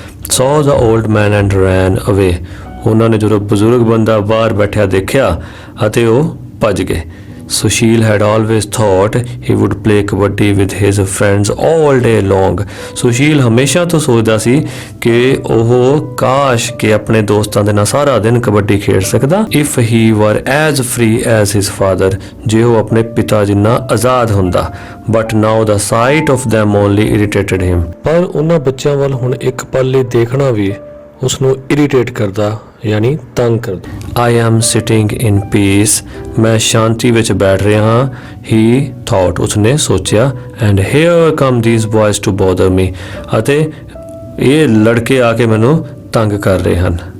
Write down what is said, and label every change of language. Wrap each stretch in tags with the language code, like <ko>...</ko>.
<en>saw the old man and ran away,</en> <pa>ਉਹਨਾਂ ਨੇ ਜਦੋਂ ਬਜ਼ੁਰਗ ਬੰਦਾ ਬਾਹਰ ਬੈਠਿਆ ਦੇਖਿਆ ਅਤੇ ਉਹ ਭੱਜ ਗਏ।</pa> <en>Sushil had always thought he would play kabaddi with his friends all day long,</en> <pa>Sushil ਹਮੇਸ਼ਾ ਤੋਂ ਸੋਚਦਾ ਸੀ ਕਿ ਉਹ ਕਾਸ਼ ਕਿ ਆਪਣੇ ਦੋਸਤਾਂ ਦੇ ਨਾਲ ਸਾਰਾ ਦਿਨ ਕਬੱਡੀ ਖੇਡ ਸਕਦਾ।</pa> <en>if he were as free as his father,</en> <pa>ਜੇ ਉਹ ਆਪਣੇ ਪਿਤਾ ਜਿੰਨਾ ਆਜ਼ਾਦ ਹੁੰਦਾ।</pa> <en>but now the sight of them only irritated him,</en> <pa>ਪਰ ਉਹਨਾਂ ਬੱਚਿਆਂ ਵੱਲ ਹੁਣ ਇੱਕ ਪਲ ਲਈ ਦੇਖਣਾ ਵੀ ਉਸਨੂੰ ਇਰੀਟੇਟ ਕਰਦਾ ਯਾਨੀ ਤੰਗ ਕਰਦਾ।</pa> <en>I am sitting in peace,</en> <pa>ਮੈਂ ਸ਼ਾਂਤੀ ਵਿੱਚ ਬੈਠ ਰਿਹਾ ਹਾਂ।</pa> <en>he thought,</en> <pa>ਉਸਨੇ ਸੋਚਿਆ,</pa> <en>and here come these boys to bother me,</en> <pa>ਅਤੇ ਇਹ ਲੜਕੇ ਆ ਕੇ ਮੈਨੂੰ ਤੰਗ ਕਰ ਰਹੇ ਹਨ।</pa>